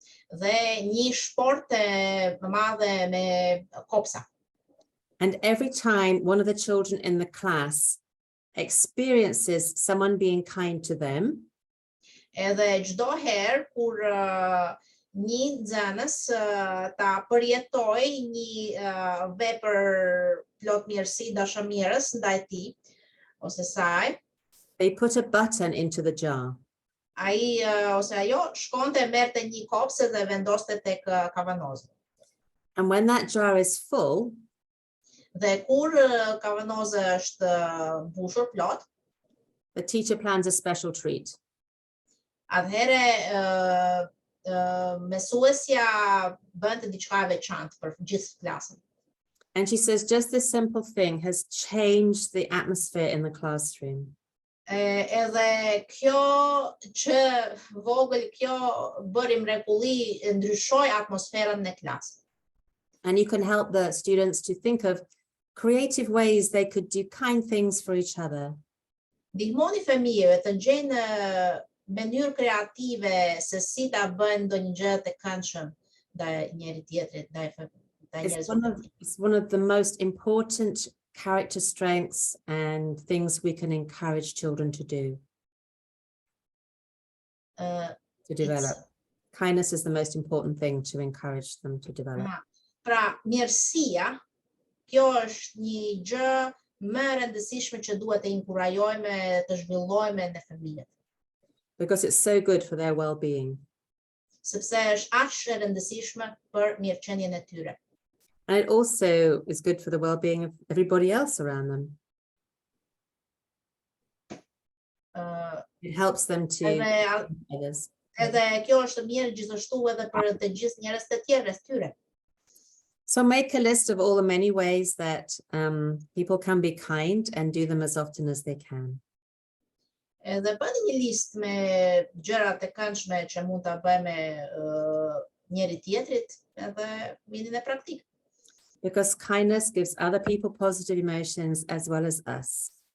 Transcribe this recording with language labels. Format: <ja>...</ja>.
<sq>Dhe një shport e madhe me kopsa.</sq> <en>And every time one of the children in the class experiences someone being kind to them,</en> <sq>edhe çdo herë kur një nxënës ta përjetoj një vepër plot mirësi dashamirës ndaj tij ose saj,</sq> <en>they put a button into the jar.</en> <sq>Ai ose ajo shkonte merrte një kopsë dhe vendoste tek kavanoza.</sq> <en>And when that jar is full,</en> <sq>dhe kur kavanoza është mbushur plot,</sq> <en>the teacher plans a special treat.</en> <sq>Atëherë mesuesja bën diçka e veçantë për gjithë klasën.</sq> <en>And she says just this simple thing has changed the atmosphere in the classroom.</en> <sq>Edhe kjo që vogël kjo bëri mrekulli, ndryshoi atmosferën në klasë.</sq> <en>And you can help the students to think of creative ways they could do kind things for each other.</en> <sq>Ndihmoni fëmijëve të gjejnë mënyrë kreative se si ta bëjnë ndonjë gjë të këndshëm ndaj njëri tjetrit, ndaj njerëzve.</sq> <en>It's one of the most important character strengths and things we can encourage children to do, to develop. Kindness is the most important thing to encourage them to develop.</en> <sq>Pra, mirësia, kjo është një gjë më e rëndësishme që duhet të inkurajojmë, të zhvillojmë në fëmijët.</sq> <en>Because it's so good for their well-being.</en> <sq>Sepse është aq e rëndësishme për mirëqenien e tyre.</sq> <en>And it also is good for the well-being of everybody else around them. It helps them to others.</en> <sq>Edhe kjo është mirë gjithashtu edhe për të gjithë njerëz të tjerë rreth tyre.</sq> <en>So make a list of all the many ways that people can be kind and do them as often as they can.</en> <sq>Edhe bëni një listë me gjërat e këndshme që mund ta bëjmë njëri tjetrit edhe vini në praktikë.</sq> <en>Because kindness gives other people positive emotions as well as us.</en>